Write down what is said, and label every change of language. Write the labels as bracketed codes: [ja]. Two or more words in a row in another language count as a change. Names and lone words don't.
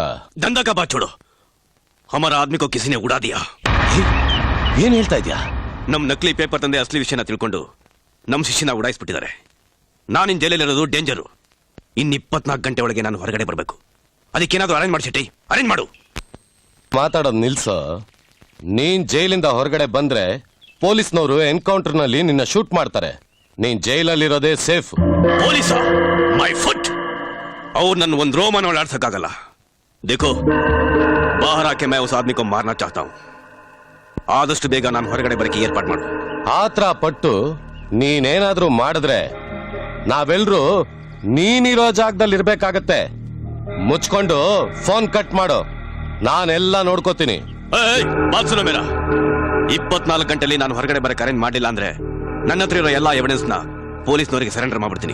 [hi] धंधा का बात छोड़ो, हमारा आदमी को किसी ने उड़ा दिया. [kn] ಏನ್ ಹೇಳ್ತಾ ಇದ್ಯಾ? ನಮ್ ನಕಲಿ ಪೇಪರ್ ತಂದೆ ಅಸಲಿ ವಿಷಯನ ತಿಳ್ಕೊಂಡು ನಮ್ ಶಿಷ್ಯನ ಉಡಾಯಿಸ್ಬಿಟ್ಟಿದ್ದಾರೆ. ನಾನಿನ್ ಜೈಲಲ್ಲಿರೋದು ಡೇಂಜರು. ಇನ್ 24 ಗಂಟೆ ಒಳಗೆ ನಾನು ಹೊರಗಡೆ ಬರಬೇಕು. ಅದಕ್ಕೇನಾದ್ರೂ ಅರೇಂಜ್ ಮಾಡಿ ಶೆಟ್ಟಿ, ಅರೇಂಜ್ ಮಾಡು. ಮಾತಾಡೋದು ನಿಲ್ಸೋ. ನೀನ್ ಜೈಲಿಂದ ಹೊರಗಡೆ ಬಂದ್ರೆ ಪೊಲೀಸ್ನವರು ಎನ್ಕೌಂಟರ್ ನಲ್ಲಿ ನಿನ್ನ ಶೂಟ್ ಮಾಡ್ತಾರೆ. ನೀನ್ ಜೈಲಲ್ಲಿರೋದೇ ಸೇಫ್. [en] police my foot. [kn] ಅವ್ರು ನನ್ನ ಒಂದ್ ರೋಮನ ಓಡಾಡ್ಸಕ್ಕಾಗಲ್ಲ. [hi] देखो, बाहर आके मैं उस आदमी को मारना चाहता हूँ. [kn] ಆದಷ್ಟು ಬೇಗ ನಾನು ಹೊರಗಡೆ ಬರಕ್ಕೆ ಏರ್ಪಾಡು ಮಾಡು. ಆತ್ರ ಪಟ್ಟು ನೀನೇನಾದ್ರೂ ಮಾಡಿದ್ರೆ ನಾವೆಲ್ರೂ ನೀನಿರೋ ಜಾಗದಲ್ಲಿ ಇರ್ಬೇಕಾಗತ್ತೆ. ಮುಚ್ಕೊಂಡು ಫೋನ್ ಕಟ್ ಮಾಡು, ನಾನೆಲ್ಲ ನೋಡ್ಕೋತೀನಿ. ಬಾಲ್ಸುನ ಮೇರ 24 ಗಂಟೆಲಿ ನಾನು ಹೊರಗಡೆ ಬರಕ್ಕೆ ಅರೇಂಜ್ ಮಾಡಲಿಲ್ಲ ಅಂದ್ರೆ ನನ್ನ ಹತ್ರ ಇರೋ ಎಲ್ಲಾ ಎವಿಡೆನ್ಸ್ ನ ಪೊಲೀಸ್ನವರಿಗೆ ಸರೆಂಡರ್ ಮಾಡ್ಬಿಡ್ತೀನಿ.